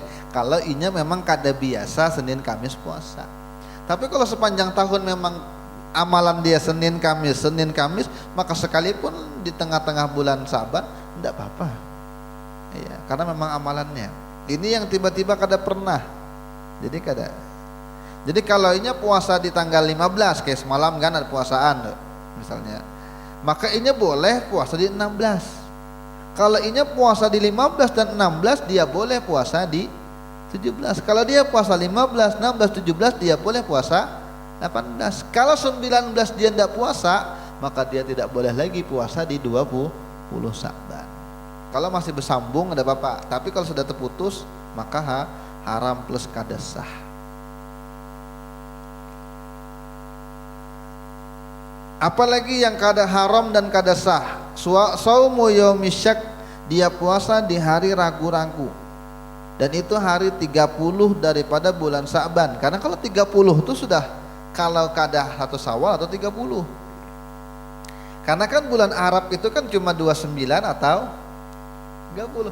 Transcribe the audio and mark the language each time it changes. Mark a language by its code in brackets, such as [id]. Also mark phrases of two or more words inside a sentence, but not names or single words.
[bjn] Kalau inya memang kada biasa Senin Kamis puasa. [id] Tapi kalau sepanjang tahun memang amalan dia Senin Kamis, maka sekalipun di tengah-tengah bulan Sya'ban tidak apa-apa. Iya, karena memang amalannya. [bjn] Ini yang tiba-tiba kada pernah. Jadi kada. [id] Jadi kalau inya puasa di tanggal 15 kayak semalam kan ada puasaan misalnya. Maka inya boleh puasa di 16. Kalau inya puasa di 15 dan 16 dia boleh puasa di 17. Kalau dia puasa 15, 16, 17 dia boleh puasa 18. Kalau 19 dia tidak puasa, maka dia tidak boleh lagi puasa di 20 Sa'ban. Kalau masih bersambung ada apa-apa, tapi kalau sudah terputus maka haram plus qada sah. Apalagi yang kada haram dan kada sah, [ar] صوم يوم الشك, [id] dia puasa di hari ragu-ragu, dan itu hari 30 daripada bulan Sa'ban. Karena kalau 30 itu sudah kalau kada 1 Syawal atau 30. Karena kan bulan Arab itu kan cuma 29 atau 30.